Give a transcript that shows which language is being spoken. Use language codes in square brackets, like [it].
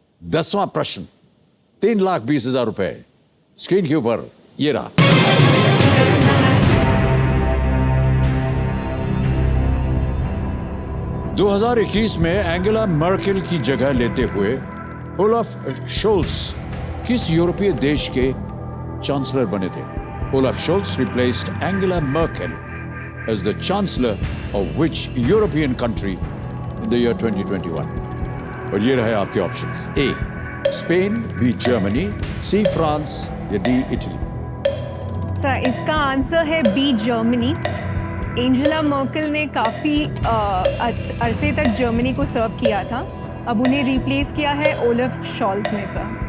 [hi] 10वां प्रश्न 3,20,000 रुपए स्क्रीन के ऊपर ये रहा। – 2021 में एंगेला मर्केल की जगह लेते हुए ओलाफ शोल्स किस यूरोपीय देश के चांसलर बने थे? [en] Olaf Scholz replaced Angela Merkel as the chancellor of which European country in the year 2021? [hi] और ये रहे आपके options. A Spain, B Germany, C France या डी इटली? सर इसका आंसर है बी जर्मनी। एंजेला मर्केल ने काफ़ी अरसे तक जर्मनी को सर्व किया था, अब उन्हें रिप्लेस किया है ओलाफ शॉल्स ने सर।